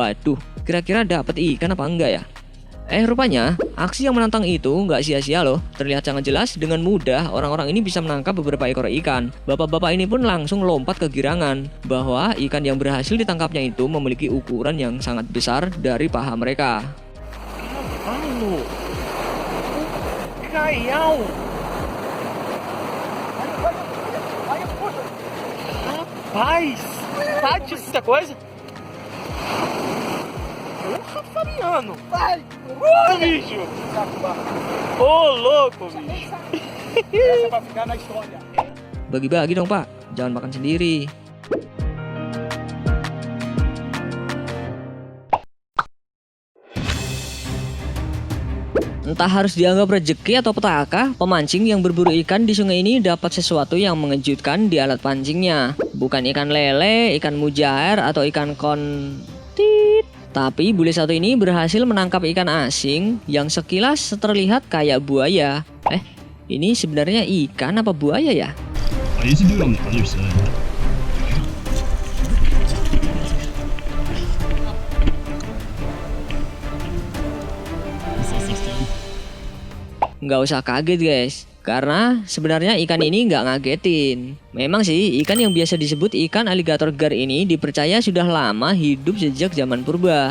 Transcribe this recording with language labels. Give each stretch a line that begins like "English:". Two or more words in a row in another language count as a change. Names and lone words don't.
Indonesian: Waduh, kira-kira dapat ikan apa enggak ya? Rupanya, aksi yang menantang itu nggak sia-sia loh. Terlihat sangat jelas, dengan mudah orang-orang ini bisa menangkap beberapa ekor ikan. Bapak-bapak ini pun langsung lompat kegirangan bahwa ikan yang berhasil ditangkapnya itu memiliki ukuran yang sangat besar dari paha mereka.
Portuguese: Mano! Caião! Rapaz! Tá de muita coisa? Porra, Fabiano! Vai! Bicho! Ô, louco, bicho! Essa vai ficar na história.
Indonesian: Bagi-bagi dong pak, jangan makan sendiri. Entah harus dianggap rezeki atau petaka, pemancing yang berburu ikan di sungai ini dapat sesuatu yang mengejutkan di alat pancingnya. Bukan ikan lele, ikan mujair, atau ikan kontit. Tapi bule satu ini berhasil menangkap ikan asing yang sekilas terlihat kayak buaya. Ini sebenarnya ikan apa buaya ya?
English: I used to do it on the other side.
Indonesian: Nggak usah kaget guys, karena sebenarnya ikan ini nggak ngagetin. Memang sih ikan yang biasa disebut ikan aligator gar ini dipercaya sudah lama hidup sejak zaman purba.